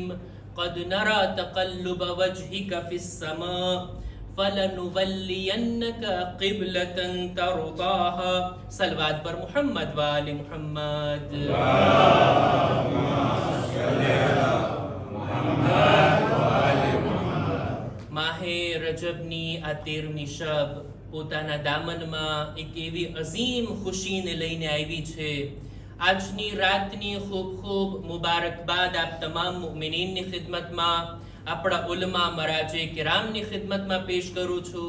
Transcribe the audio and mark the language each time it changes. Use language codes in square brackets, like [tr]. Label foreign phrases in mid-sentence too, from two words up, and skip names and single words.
[ar] قد نرى تقلب وجهك في السماء فلنولينك قبلة ترضاها. صلوات پر محمد وآل محمد. اللهم صل على محمد وآل محمد. [gu] માહે રજબની આ 13મી શબ પોતાના દામનમાં એક એવી અઝીમ ખુશીને લઈને આવી છે. આજની રાતની ખૂબ ખૂબ મુબારકબાદ આપ તમામ મુમિનીનની ખિદમતમાં, આપણા ઉલમા મરાજે કિરામની ખિદમતમાં પેશ કરું છું.